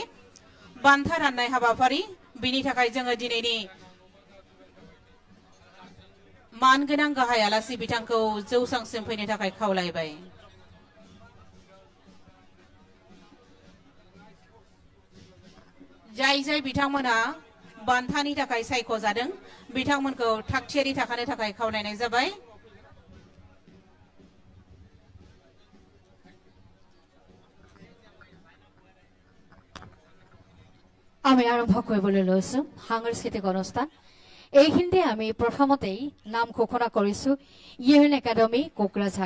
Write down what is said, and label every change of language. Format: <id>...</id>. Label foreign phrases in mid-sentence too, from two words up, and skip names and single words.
<brx>बान्था राननाय हाबाफारि बिनि थाखाय जोङो दिनैनि मानगोनां गाहाय आलासि बिथांखौ जौसांसिम फैनो थाखाय खावलायबाय। जाय जाय बिथांमोना बान्थानि थाखाय सायख'जादों बिथांमोनखौ थागथियारि थाखानो थाखाय खावलायनाय जाबाय।</brx> <as>আমি আৰম্ভ কৰিবলৈ লৈছো সাংস্কৃতিক অনুষ্ঠান। এইখিনিতে আমি প্ৰথমতেই নাম ঘোষণা কৰিছো ইউএন একাডেমী কোকৰাঝাৰ।</as>